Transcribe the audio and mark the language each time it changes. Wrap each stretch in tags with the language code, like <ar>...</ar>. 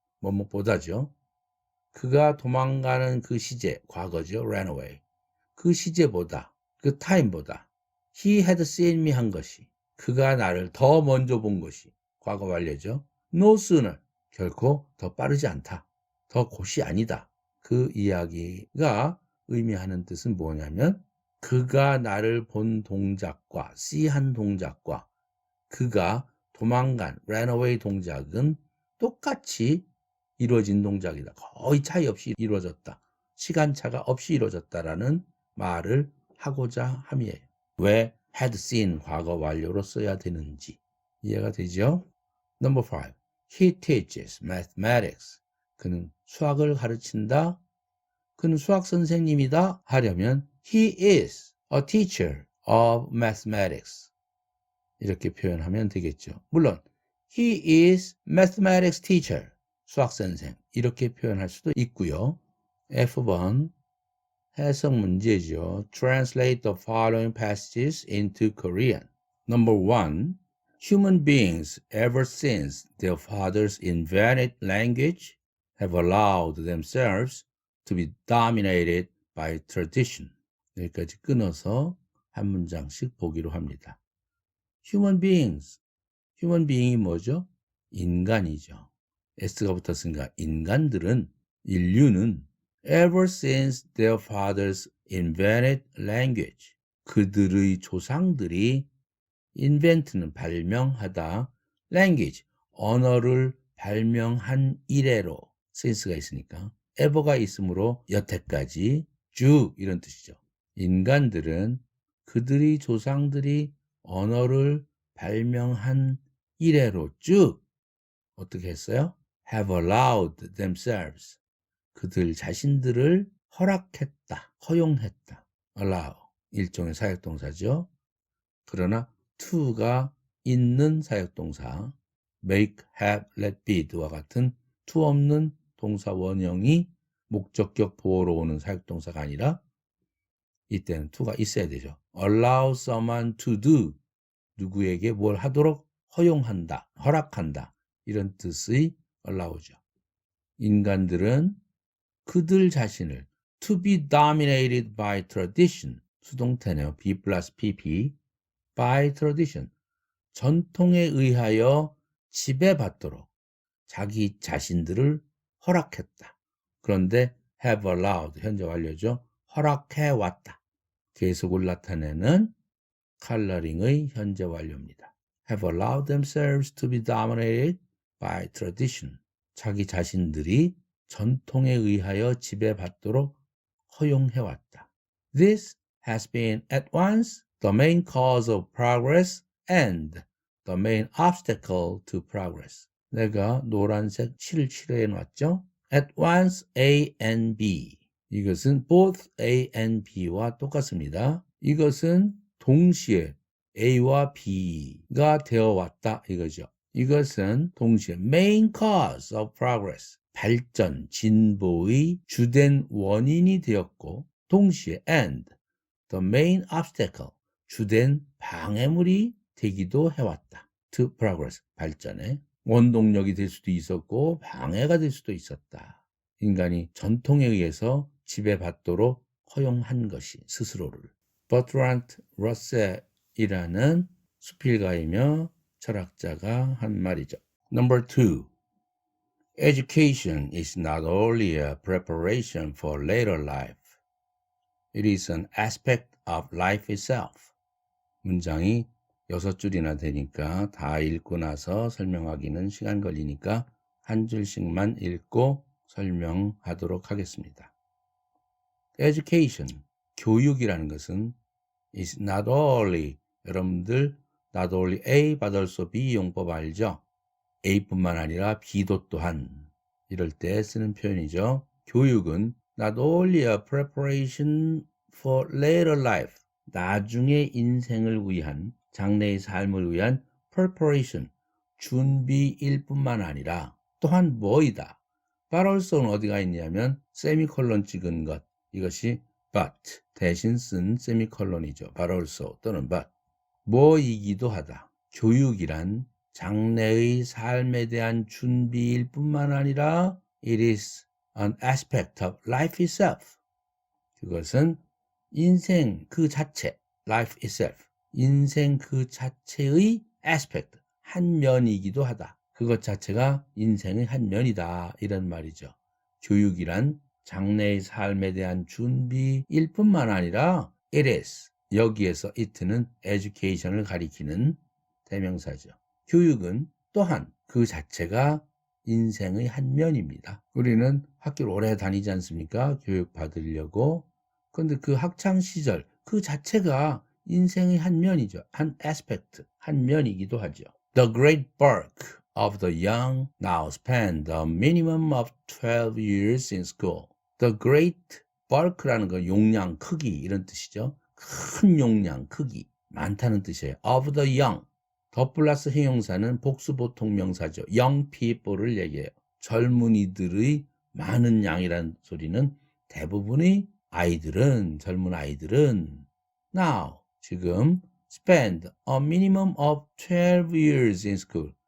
<ko>뭐뭐보다죠. 그가 도망가는 그 시제, 과거죠.</ko> <en>ran away.</en> <ko>그 시제보다, 그 타임보다</ko> <en>he had seen me</en> <ko>한 것이, 그가 나를 더 먼저 본 것이 과거 완료죠.</ko> <en>no sooner,</en> <ko>결코 더 빠르지 않다. 더 곧이 아니다. 그 이야기가 의미하는 뜻은 뭐냐면 그가 나를 본 동작과 see 한 동작과 그가 도망간</ko> <en>ran away</en> <ko>동작은 똑같이 이루어진 동작이다. 거의 차이 없이 이루어졌다. 시간차가 없이 이루어졌다라는 말을 하고자 함이에요. 왜</ko> <en>had seen</en> <ko>과거 완료로 써야 되는지 이해가 되죠?</ko> <en>Number 5. He teaches mathematics.</en> <ko>그는 수학을 가르친다. 그는 수학 선생님이다 하려면</ko> <en>he is a teacher of mathematics.</en> <ko>이렇게 표현하면 되겠죠.</ko> <en>물론 he is mathematics teacher.</en> <ko>수학 선생. 이렇게 표현할 수도 있고요. F번 해석 문제죠.</ko> <en>Translate the following passages into Korean. Number 1. Human beings, ever since their fathers invented language, have allowed themselves to be dominated by tradition.</en> <ko>여기까지 끊어서 한 문장씩 보기로 합니다.</ko> <en>Human beings.</en> <ko>human being이 뭐죠? 인간이죠. S가 붙었으니까 인간들은, 인류는</ko> <en>ever since their fathers invented language.</en> <ko>그들의 조상들이 invent는 발명하다, language, 언어를 발명한 이래로 since가 있으니까 ever가 있으므로 여태까지 쭉 이런 뜻이죠. 인간들은 그들의 조상들이 언어를 발명한 이래로 쭉 어떻게 했어요?</ko> <en>have allowed themselves.</en> <ko>그들 자신들을 허락했다, 허용했다. allow, 일종의 사역동사죠. 그러나 to가 있는 사역동사,</ko> <en>make, have, let be</en> <ko>와 같은 to 없는 동사 원형이 목적격 보어로 오는 사역동사가 아니라 이때는 to가 있어야 되죠.</ko> <en>allow someone to do,</en> <ko>누구에게 뭘 하도록 허용한다, 허락한다, 이런 뜻의 allow죠. 인간들은 그들 자신을</ko> <en>to be dominated by tradition,</en> <ko>수동태네요.</ko> <en>be plus pp, by tradition,</en> <ko>전통에 의하여 지배받도록 자기 자신들을 허락했다. 그런데</ko> <en>have allowed,</en> <ko>현재 완료죠. 허락해왔다. 계속을 나타내는 컬러링의 현재 완료입니다.</ko> <en>have allowed themselves to be dominated by tradition.</en> <ko>자기 자신들이 전통에 의하여 지배받도록 허용해왔다.</ko> <en>This has been at once the main cause of progress and the main obstacle to progress.</en> <ko>내가 노란색 실을 칠해 놨죠?</ko> <en>At once A and B.</en> <ko>이것은 both A and B와 똑같습니다. 이것은 동시에 A와 B가 되어 왔다 이거죠. 이것은 동시에</ko> <en>main cause of progress,</en> <ko>발전, 진보의 주된 원인이 되었고 동시에</ko> <en>and the main obstacle,</en> <ko>주된 방해물이 되기도 해왔다.</ko> <en>to progress,</en> <ko>발전에 원동력이 될 수도 있었고 방해가 될 수도 있었다. 인간이 전통에 의해서 지배받도록 허용한 것이 스스로를. 버트란트 러셀이라는 수필가이며 철학자가 한 말이죠.</ko> <en>Number 2. Education is not only a preparation for later life. It is an aspect of life itself.</en> <ko>문장이 6줄이나 되니까 다 읽고 나서 설명하기는 시간 걸리니까 한 줄씩만 읽고 설명하도록 하겠습니다. Education, 교육이라는 것은</ko> <en>is not only,</en> <ko>여러분들</ko> <en>not only A but also B</en> <ko>용법 알죠? A뿐만 아니라 B도 또한 이럴 때 쓰는 표현이죠. 교육은</ko> <en>not only a preparation for later life,</en> <ko>나중의 인생을 위한, 장래의 삶을 위한 preparation, 준비일 뿐만 아니라 또한 뭐이다. but also는 어디가 있냐면 세미콜론 찍은 것, 이것이 but 대신 쓴 세미콜론이죠.</ko> <en>but also</en> <ko>또는 but, 뭐이기도 하다. 교육이란 장래의 삶에 대한 준비일 뿐만 아니라</ko> <en>It is an aspect of life itself.</en> <ko>그것은 인생 그 자체,</ko> <en>life itself,</en> <ko>인생 그 자체의 aspect, 한 면이기도 하다. 그것 자체가 인생의 한 면이다. 이런 말이죠. 교육이란 장래의 삶에 대한 준비일 뿐만 아니라</ko> <en>it is,</en> <ko>여기에서 it는 education을 가리키는 대명사죠. 교육은 또한 그 자체가 인생의 한 면입니다. 우리는 학교를 오래 다니지 않습니까? 교육 받으려고. 그런데 그 학창 시절 그 자체가 인생의 한 면이죠. 한 aspect, 한 면이기도 하죠.</ko> <en>The great bulk of the young now spend a minimum of 12 years in school.</en> <ko>The great bulk라는 건 용량, 크기 이런 뜻이죠. 큰 용량, 크기, 많다는 뜻이에요.</ko> <en>Of the young.</en> <ko>더 플러스 형용사는 복수보통 명사죠.</ko> <en>young people</en> <ko>를 얘기해요. 젊은이들의 많은 양이라는 소리는 대부분의 아이들은, 젊은 아이들은 now, 지금</ko> <en>spend a minimum of 12 years in school.</en>